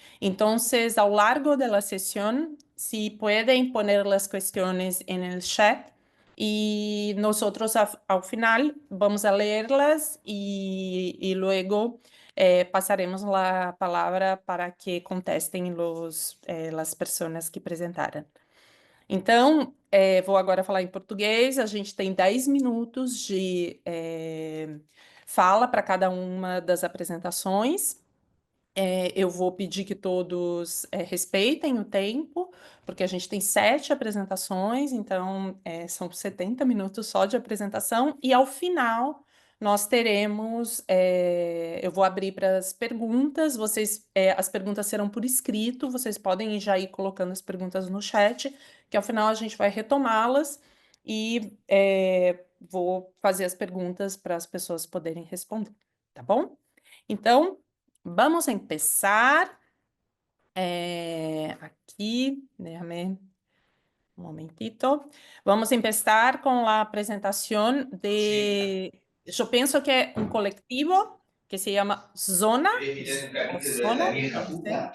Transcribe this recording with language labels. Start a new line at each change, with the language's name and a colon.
Spanish: Entonces, a lo largo de la sesión, si pueden poner las cuestiones en el chat y nosotros al final vamos a leerlas y luego pasaremos la palavra
Portuguese: para que contestem as pessoas que apresentaram. Então, vou agora falar em português. A gente tem 10 minutos de fala para cada uma das apresentações. Eu vou pedir que todos respeitem o tempo, porque a gente tem 7 apresentações, então são 70 minutos só de apresentação, e ao final nós teremos, eu vou abrir para as perguntas, as perguntas serão por escrito, vocês podem já ir colocando as perguntas no chat, que ao final a gente vai retomá-las e vou fazer as perguntas para as pessoas poderem responder, tá bom?
Spanish: Então, vamos a empezar. Aquí, déjame un momentito. Vamos a empezar con la presentación de, yo pienso que un colectivo que se llama Zona, o Zona, no sé.